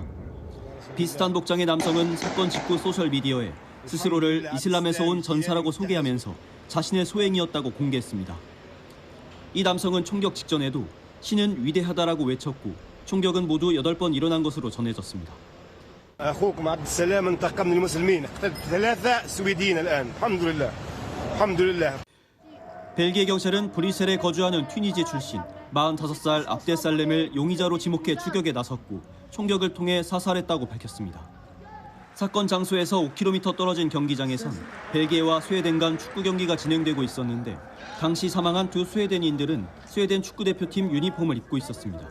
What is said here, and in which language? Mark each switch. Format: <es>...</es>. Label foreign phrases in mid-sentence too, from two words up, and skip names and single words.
<ko>비슷한 복장의 남성은 사건 직후 소셜미디어에 스스로를 이슬람에서 온 전사라고 소개하면서 자신의 소행이었다고 공개했습니다. 이 남성은 총격 직전에도 신은 위대하다라고 외쳤고 총격은 모두 8번 일어난 것으로 전해졌습니다.</ko> <ar>أخوكم عبد السلام انتقم من المسلمين اقتلت 3 سويديين الآن الحمد لله الحمد لله.</ar> <ko>벨기에 경찰은 브뤼셀에 거주하는 튀니지 출신 45살 압데살렘을 용의자로 지목해 추격에 나섰고 총격을 통해 사살했다고 밝혔습니다. 사건 장소에서 5km 떨어진 경기장에선 벨기에와 스웨덴 간 축구 경기가 진행되고 있었는데 당시 사망한 2 스웨덴인들은 스웨덴 축구대표팀 유니폼을 입고 있었습니다.</ko>